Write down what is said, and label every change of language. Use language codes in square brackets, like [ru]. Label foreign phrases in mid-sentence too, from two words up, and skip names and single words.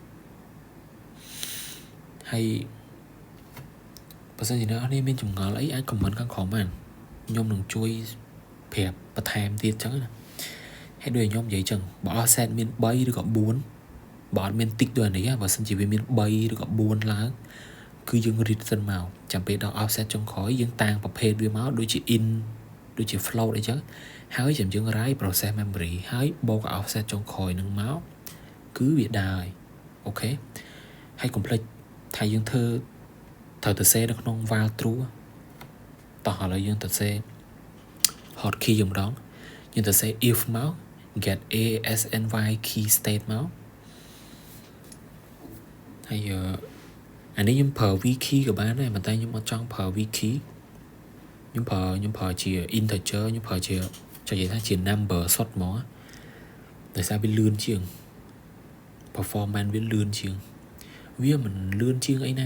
[km] ហើយបើសិនជាអ្នកនរមានចម្ងល់អីអាច comment ខាងក្រោមបានខ្ញុំនឹងជួយប្រាប់បន្ថែមទៀតចឹងណាហើយដូចខ្ញុំនិយាយចឹងបើ offset មាន 3ឬក៏4បើអត់មាន tick ដូចនេះបើសិនជាវាមាន3ឬក៏4ឡើងគឺយើង read សិនមក ចាំពេលដល់ offset ចុងក្រោយយើងតាំងប្រភេទវាមកដូចជា in ដូចជា float អីចឹងហើយចាំយើង [en] write process memory [km] ហើយបូក offset ចុងក្រោយនឹងមកគឺវាដើរអូខេហើយកុំភ្លេចថាយើងធ្វើត្រូវទៅសេនៅក្នុង [en] val true [km] តោះឥឡូវយើងទៅសេ [en] hot key [km] ម្ដងយើងទៅសេ if មក [en] get asny key state [km] មក ហើយអានេះខ្ញុំប្រើ [en] v key [km] ក៏បានដែរប៉ុន្តែខ្ញុំអត់ចង់ប្រើ [en] v key [km] ខ្ញុំប្រើជា integer ខ្ញុំប្រើជាចង់និយាយថាជា number សុទ្ធហ្មងដោយសារវាលឿនជាង performance វាលឿនជាងវាមិនលឿនជាងអីណា